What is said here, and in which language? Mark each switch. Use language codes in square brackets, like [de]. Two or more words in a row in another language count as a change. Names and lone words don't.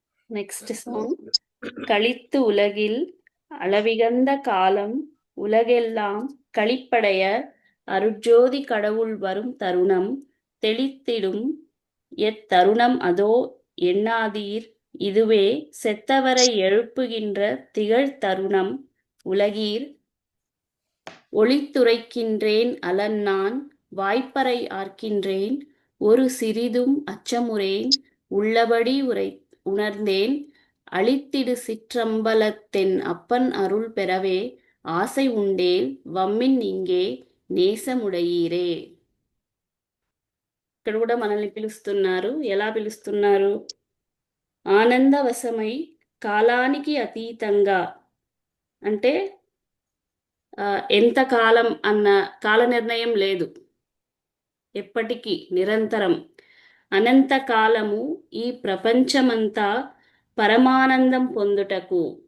[en] next song. [ta] கழித்து உலகில் அளவிகந்த காலம் உலகெல்லாம் கழிப்படைய அருட்ஜோதி கடவுள் வரும் தருணம் தெளித்திடும் எத்தருணம் அதோ எண்ணாதீர் இதுவே செத்தவரை எழுப்புகின்ற திகழ் தருணம் உலகீர் ஒளித்துரைக்கின்றேன் அலன் நான் வாய்ப்பறை ஆர்க்கின்றேன் ஒரு சிறிதும் அச்சமுறேன் உள்ளபடி உணர்ந்தேன் அளித்திடு சிற்றம்பலத்தென் அப்பன் அருள் பெறவே ஆசை உண்டேல் வம்மின் இங்கே நேசமுடையீரே. [te] ఇక్కడ కూడా మనల్ని పిలుస్తున్నారు. ఎలా పిలుస్తున్నారు? ఆనందవశమై కాలానికి అతీతంగా, అంటే ఎంత కాలం అన్న కాల నిర్ణయం లేదు, ఎప్పటికీ నిరంతరం అనంతకాలము ఈ ప్రపంచమంతా పరమానందం పొందుటకు.